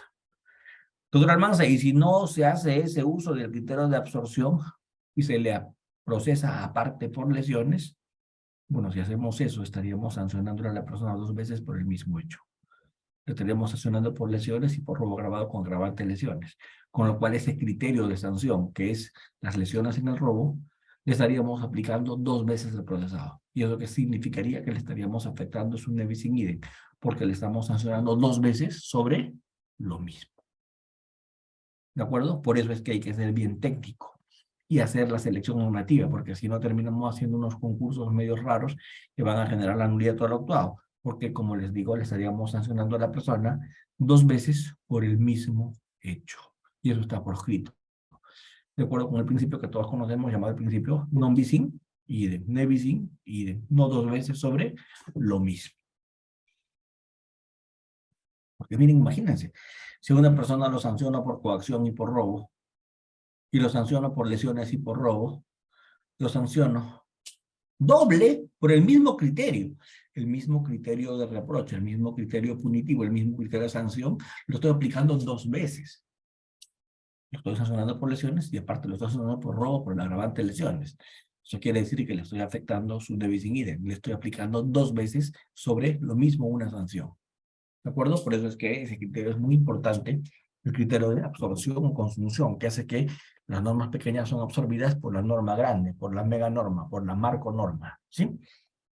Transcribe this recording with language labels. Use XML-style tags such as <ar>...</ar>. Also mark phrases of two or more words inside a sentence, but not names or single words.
<es>Doctor Almanza, y si no se hace ese uso del criterio de absorción y se le procesa aparte por lesiones, bueno, si hacemos eso, estaríamos sancionando a la persona 2 veces por el mismo hecho. Le estaríamos sancionando por lesiones y por robo agravado con agravante de lesiones. Con lo cual ese criterio de sanción, que es las lesiones en el robo, le estaríamos aplicando 2 veces el procesado. Y eso que significaría que le estaríamos afectando su</es> <la>nebis in idem,</la> <es>porque le estamos sancionando 2 veces sobre lo mismo. ¿De acuerdo? Por eso es que hay que ser bien técnico y hacer la selección normativa, porque si no terminamos haciendo unos concursos medios raros que van a generar la nulidad de todo lo actuado, porque como les digo, le estaríamos sancionando a la persona 2 veces por el mismo hecho. Y eso está por escrito. De acuerdo con el principio que todos conocemos, llamado el principio</es> <la>non bis in idem, ne bis in idem,</la> <es>no 2 veces sobre lo mismo. Porque miren, imagínense, si una persona lo sanciona por coacción y por robo, y lo sanciono por lesiones y por robo, lo sanciono doble por el mismo criterio de reproche, el mismo criterio punitivo, el mismo criterio de sanción, lo estoy aplicando 2 veces. Lo estoy sancionando por lesiones y aparte lo estoy sancionando por robo, por el agravante de lesiones. Eso quiere decir que le estoy afectando su</es> <la>nebis in idem,</la> <es>le estoy aplicando 2 veces sobre lo mismo una sanción. ¿De acuerdo? Por eso es que ese criterio es muy importante, el criterio de absorción o consunción, que hace que las normas pequeñas son absorbidas por la norma grande, por la mega norma, por la marco norma, ¿sí?</es>